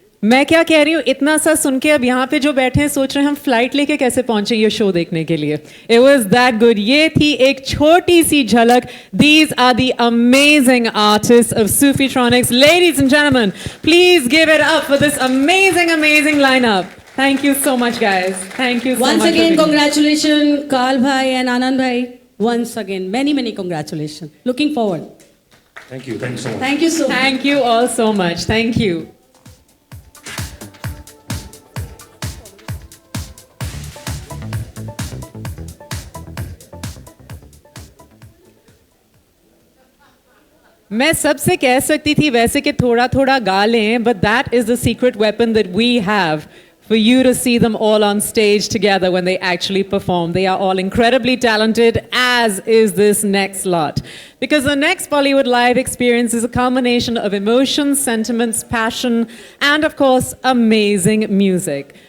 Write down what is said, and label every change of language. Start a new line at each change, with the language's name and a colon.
Hindi: मैं क्या कह रही हूँ, इतना सा सुन के अब यहाँ पे जो बैठे हैं सोच रहे हैं हम फ्लाइट लेके कैसे पहुंचे ये शो देखने के लिए.
English: It was that good.
Hindi: ये थी एक छोटी सी झलक.
English: These are the amazing artists of Sufitronics. Ladies and gentlemen, please give it up for this amazing lineup. Thank you so much, guys. Thank you so much. Once again, congratulations, Kal Bhai and Anand Bhai. Once again, many congratulations. Looking forward. Thank you so much. Thank you so much. Thank you all so much. Thank you.
Hindi: मैं सबसे कह सकती थी वैसे कि थोड़ा गा लें,
English: but that is the secret weapon that we have for you to see them all on stage together when they actually perform. They are all incredibly talented, as is this next lot. Because the next Bollywood Live experience is a combination of emotions, sentiments, passion, and of course, amazing music.